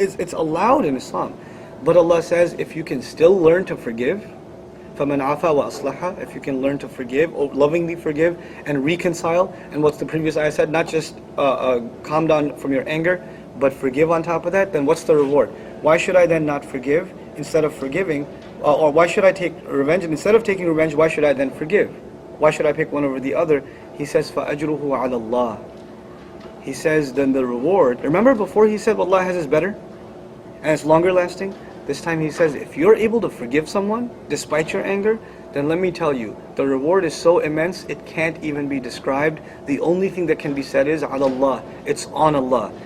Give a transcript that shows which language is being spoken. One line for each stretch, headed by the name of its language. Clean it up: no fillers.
English: It's allowed in Islam. But Allah says, if you can still learn to forgive,
Arabic: فَمَنْ عَفَى وَأَصْلَحَ,
English: if you can learn to forgive, lovingly forgive, and reconcile, and what's the previous ayah said, not just calm down from your anger, but forgive on top of that, then what's the reward? Why should I then not forgive instead of forgiving? Or why should I take revenge? And instead of taking revenge, why should I then forgive? Why should I pick one over the other? He says,
Arabic: فَأَجْرُهُ عَلَى اللَّهِ.
English: He says, then the reward. Remember before he said, what Allah has is better? And it's longer lasting? This time he says, if you're able to forgive someone, despite your anger, then let me tell you, the reward is so immense, it can't even be described. The only thing that can be said is,
Arabic: عَلَى اللَّهِ.
English: It's on Allah.